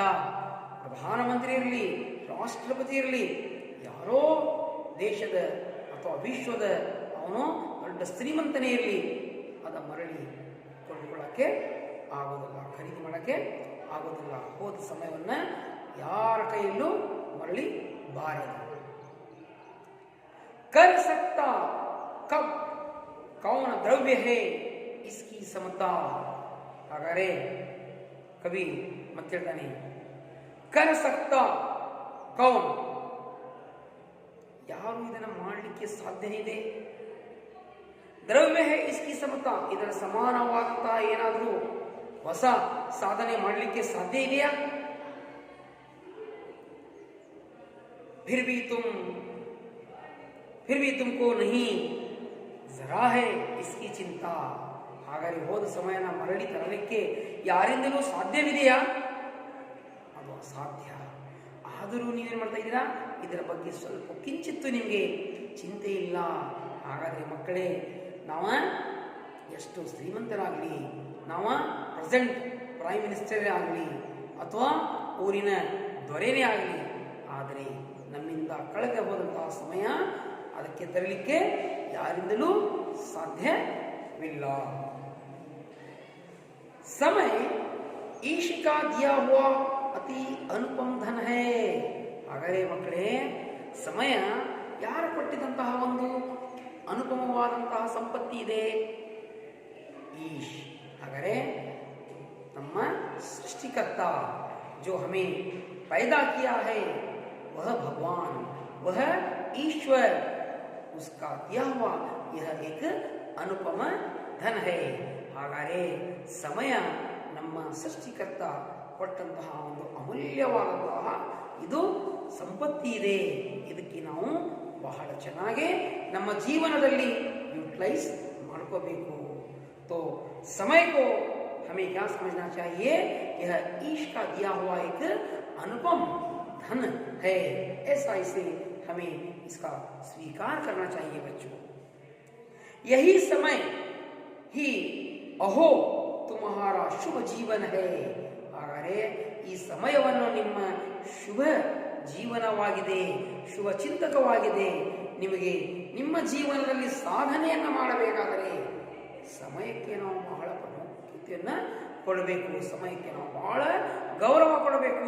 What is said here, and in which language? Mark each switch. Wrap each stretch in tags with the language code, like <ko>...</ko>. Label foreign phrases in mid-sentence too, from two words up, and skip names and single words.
<kn>ಪ್ರಧಾನಮಂತ್ರಿ ಇರಲಿ, ರಾಷ್ಟ್ರಪತಿ ಇರಲಿ, ಯಾರೋ ದೇಶದ ಅಥವಾ ವಿಶ್ವದ ಅವನು ದೊಡ್ಡ ಶ್ರೀಮಂತನೇ ಇರಲಿ, ಅದ ಮರಳಿ ಕೊಂಡುಕೊಳ್ಳೋಕ್ಕೆ ಆಗೋದಿಲ್ಲ, ಖರೀದಿ ಮಾಡೋಕ್ಕೆ ಆಗೋದಿಲ್ಲ. ಹೋದ ಸಮಯವನ್ನು ಯಾರ ಕೈಯಲ್ಲೂ ಮರಳಿ ಬಾರದು.</kn> <hi>कर सकता कब कौन द्रव्य है इसकी समता.</hi> <kn>ಹಾಗಾದರೆ ಕವಿ ಮತ್ತೆ ಹೇಳ್ತಾನೆ,</kn> <hi>कर सकता कौन,</hi> <kn>ಯಾರು ಇದನ್ನು ಮಾಡಲಿಕ್ಕೆ ಸಾಧ್ಯ ಇದೆ,</kn> <hi>द्रव्य है इसकी समता,</hi> <kn>ಇದರ ಸಮಾನವಾಗ್ತಾ ಏನಾದರೂ ಹೊಸ ಸಾಧನೆ ಮಾಡಲಿಕ್ಕೆ ಸಾಧ್ಯ ಇದೆಯಾ.</kn> <hi>फिर भी तुमको नहीं जरा है इसकी चिंता.</hi> <kn>ಹಾಗಾದರೆ ಹೋದ ಸಮಯನ ಮರಳಿ ತರಲಿಕ್ಕೆ ಯಾರಿಂದಲೂ ಸಾಧ್ಯವಿದೆಯಾ? ಅದು ಅಸಾಧ್ಯ. ಆದರೂ ನೀವೇನು ಮಾಡ್ತಾ ಇದ್ದೀರಾ, ಇದರ ಬಗ್ಗೆ ಸ್ವಲ್ಪ ಕಿಂಚಿತ್ತು ನಿಮಗೆ ಚಿಂತೆ ಇಲ್ಲ. ಹಾಗಾದರೆ ಮಕ್ಕಳೇ, ನಾವು ಎಷ್ಟು ಶ್ರೀಮಂತರಾಗಲಿ, ನಾವು</kn> <en>present prime minister</en> <kn>ಆಗಲಿ ಅಥವಾ ಊರಿನ ದೊರೆನೇ ಆಗಲಿ, ಆದರೆ ನಮ್ಮಿಂದ ಕಳೆದು ಹೋದಂತಹ ಸಮಯ ಅದಕ್ಕೆ ತರಲಿಕ್ಕೆ ಯಾರಿಂದಲೂ ಸಾಧ್ಯವಿಲ್ಲ.</kn> <hi>समय ईश का दिया हुआ अति अनुपम धन है.</hi> <kn>ಹಾಗಾದರೆ ಮಕ್ಕಳೇ, ಸಮಯ ಯಾರು ಕೊಟ್ಟಿದಂತಹ ಒಂದು ಅನುಪಮವಾದಂತಹ ಸಂಪತ್ತಿ ಇದೆ.</kn> <hi>ईश</hi> <kn>ಹಾಗಾದರೆ ನಮ್ಮ</kn> <hi>सृष्टिकर्ता जो हमें पैदा किया है वह भगवान, वह ईश्वर, उसका दिया हुआ यह एक अनुपम धन है.</hi> <kn>ಹಾಗಾದರೆ ಸಮಯ ನಮ್ಮ ಸೃಷ್ಟಿಕರ್ತ ಕೊಟ್ಟಂತಹ ಒಂದು ಅಮೂಲ್ಯವಾದಂತಹ ಇದು ಸಂಪತ್ತಿ ಇದೆ. ಇದಕ್ಕೆ ನಾವು ಬಹಳ ಚೆನ್ನಾಗಿ ನಮ್ಮ ಜೀವನದಲ್ಲಿ यूटिलाइज ಮಾಡ್ಕೋಬೇಕು.</kn> <hi>तो समय को हमें क्या समझना चाहिए, यह ईश का दिया हुआ एक अनुपम धन है. ऐसा इसे हमें इसका स्वीकार करना चाहिए बच्चों. यही समय ही अहो तुम्हारा शुभ जीवन है.</hi> <kn>ಹಾಗಾದರೆ ಈ ಸಮಯವನ್ನು ನಿಮ್ಮ ಶುಭ ಜೀವನವಾಗಿದೆ, ಶುಭ ಚಿಂತಕವಾಗಿದೆ. ನಿಮಗೆ ನಿಮ್ಮ ಜೀವನದಲ್ಲಿ ಸಾಧನೆಯನ್ನು ಮಾಡಬೇಕಾದರೆ ಸಮಯಕ್ಕೆ ನಾವು ಬಹಳ ಪ್ರಾಮುಖ್ಯತೆಯನ್ನು ಕೊಡಬೇಕು. ಸಮಯಕ್ಕೆ ನಾವು ಬಹಳ ಗೌರವ ಕೊಡಬೇಕು.</kn>